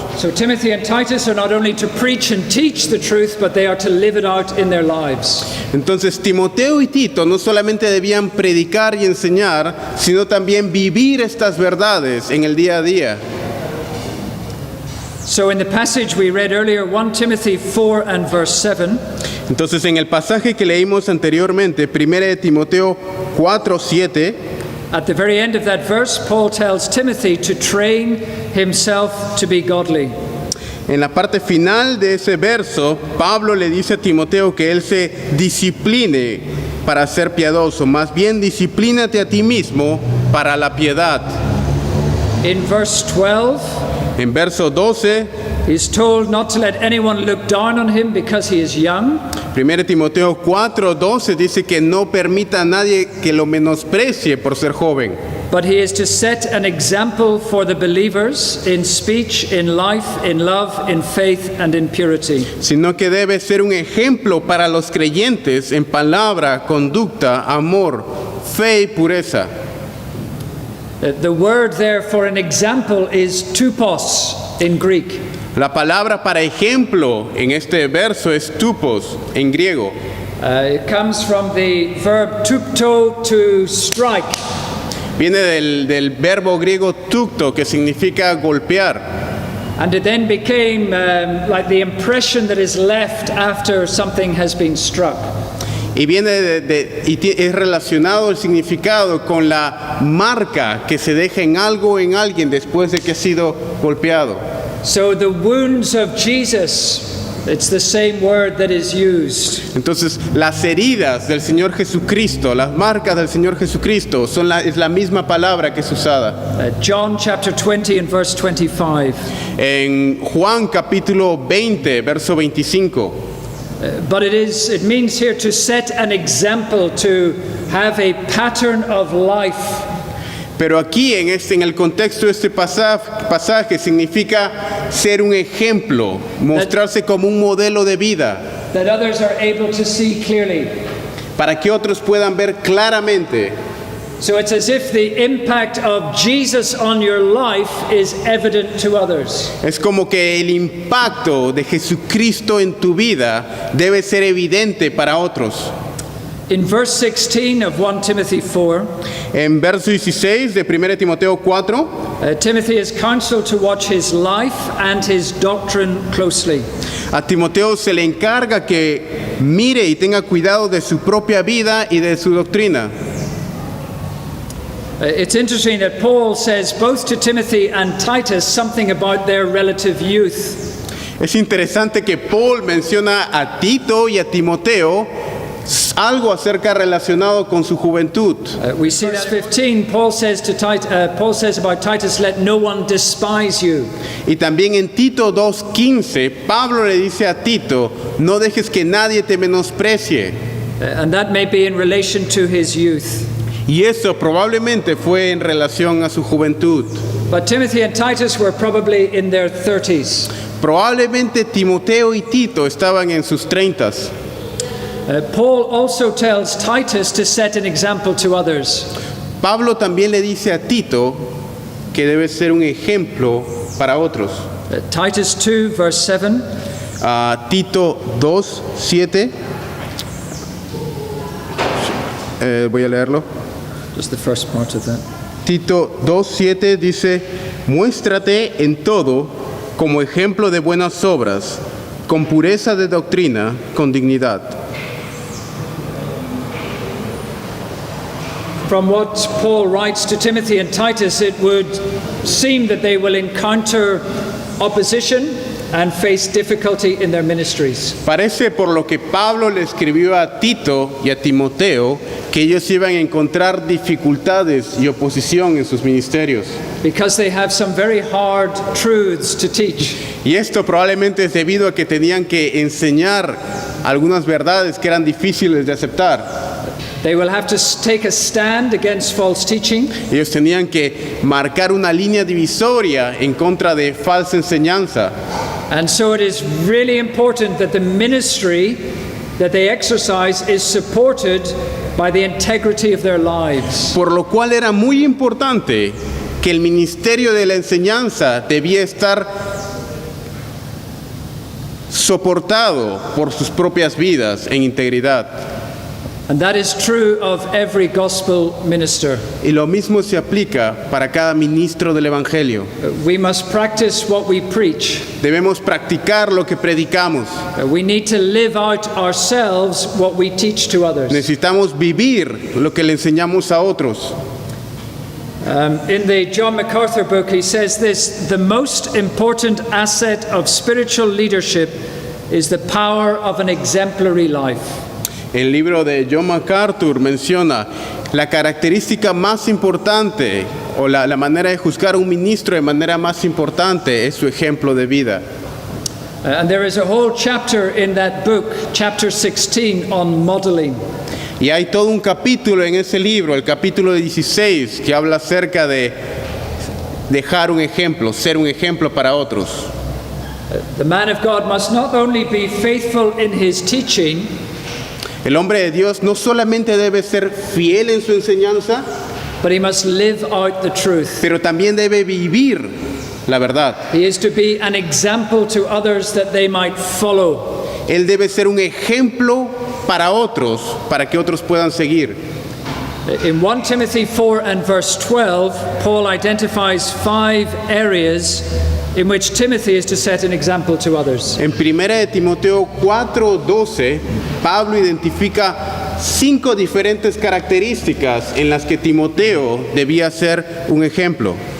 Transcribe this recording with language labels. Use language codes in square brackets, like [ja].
[en] So Timothy and Titus are not only to preach and teach the truth, but they are to live it out in their lives. [es] Entonces Timoteo y Tito no solamente debían predicar y enseñar, sino también vivir estas verdades en el día a día. [en] So in the passage we read earlier, 1 Timothy 4 and verse 7, [es] Entonces en el pasaje que leímos anteriormente, 1 de Timoteo 4:7, [en] at the very end of that verse, Paul tells Timothy to train himself to be godly. [es] en la parte final de ese verso, Pablo le dice a Timoteo que él se discipline para ser piadoso, más bien disciplínate a ti mismo para la piedad. [en] In verse 12, [es] En verso 12, [en] he's told not to let anyone look down on him because he is young, [es] 1 Timoteo 4:12 dice que no permita a nadie que lo menosprecie por ser joven, [en] but he is to set an example for the believers in speech, in life, in love, in faith, and in purity. [es] sino que debe ser un ejemplo para los creyentes en palabra, conducta, amor, fe y pureza. [en] The word there for an example is tupos in Greek. [es] La palabra para ejemplo en este verso es tupos en griego. [en] It comes from the verb tupto, to strike. [es] Viene del verbo griego tukto, que significa golpear. [en] And it then became like the impression that is left after something has been struck. [es] Y viene es relacionado el significado con la marca que se deja en algo o en alguien después de que ha sido golpeado. [en] So the wounds of Jesus, it's the same word that is used. [es] Entonces, las heridas del Señor Jesucristo, las marcas del Señor Jesucristo, es la misma palabra que es usada. [en] John chapter 20 and verse 25. [es] En Juan capítulo 20, verso 25. [en] But it means here to set an example, to have a pattern of life. [es] Pero aquí en el contexto de este pasaje significa ser un ejemplo, mostrarse como un modelo de vida, [en] That others are able to see clearly. [es] para que otros puedan ver claramente. [en] So it's as if the impact of Jesus on your life is evident to others. [es] Es como que el impacto de Jesucristo en tu vida debe ser evidente para otros. [en] In verse 16 of 1 Timothy 4, [es] En verso 16 de 1 Timoteo 4, [en] Timothy is counseled to watch his life and his doctrine closely. [es] a Timoteo se le encarga que mire y tenga cuidado de su propia vida y de su doctrina. [en] It's interesting that Paul says both to Timothy and Titus something about their relative youth. [es] Es interesante que Paul menciona a Tito y a Timoteo algo acerca relacionado con su juventud. [en] We see that 15. Paul says about Titus, "Let no one despise you." [es] Y también en Tito 2:15, Pablo le dice a Tito, no dejes que nadie te menosprecie. [en] And that may be in relation to his youth. [es] Y eso probablemente fue en relación a su juventud. [en] But Timothy and Titus were probably in their 30s. [es] Probablemente Timoteo y Tito estaban en sus 30s. [en] Paul also tells Titus to set an example to others. [es] Pablo también le dice a Tito que debe ser un ejemplo para otros. [en] Titus 2, verse 7. [es] Tito 2:7. Voy a leerlo. [en] Just the first part of that. [es] Tito 2:7 dice, muéstrate en todo como ejemplo de buenas obras, con pureza de doctrina, con dignidad. [en] From what Paul writes to Timothy and Titus, it would seem that they will encounter opposition and face difficulty in their ministries. [es] Parece por lo que Pablo le escribió a Tito y a Timoteo que ellos iban a encontrar dificultades y oposición en sus ministerios. [en] Because they have some very hard truths to teach. [es] Y esto probablemente es debido a que tenían que enseñar algunas verdades que eran difíciles de aceptar. [en] They will have to take a stand against false teaching. [es] Ellos tenían que marcar una línea divisoria en contra de falsa enseñanza. [en] And so it is really important that the ministry that they exercise is supported by the integrity of their lives. [es] Por lo cual era muy importante que el ministerio de la enseñanza debía estar soportado por sus propias vidas en integridad. [en] And that is true of every gospel minister. [es] Y lo mismo se aplica para cada ministro del Evangelio. [en] We must practice what we preach. [es] Debemos practicar lo que predicamos. [en] We need to live out ourselves what we teach to others. [es] Necesitamos vivir lo que le enseñamos a otros. [en] In the John MacArthur book, he says this: the most important asset of spiritual leadership is the power of an exemplary life. [es] El libro de John MacArthur menciona la característica más importante o la manera de juzgar a un ministro de manera más importante es su ejemplo de vida. [en] And there is a whole chapter in that book, chapter 16, on modeling. [es] Y hay todo un capítulo en ese libro, el capítulo 16, que habla acerca de dejar un ejemplo, ser un ejemplo para otros. [en] The man of God must not only be faithful in his teaching, [es] El hombre de Dios no solamente debe ser fiel en su enseñanza, [en] but he must live out the truth. [es] pero también debe vivir la verdad. [en] He is to be an example to others that they might follow. [es] Él debe ser un ejemplo para otros, para que otros puedan seguir. [en] In 1 Timothy 4 and verse 12, Paul identifies 5 areas in which Timothy is to set an example to others. [es] En 1 de Timoteo 4:12, Pablo identifica 5 diferentes características en las que Timoteo debía ser un ejemplo.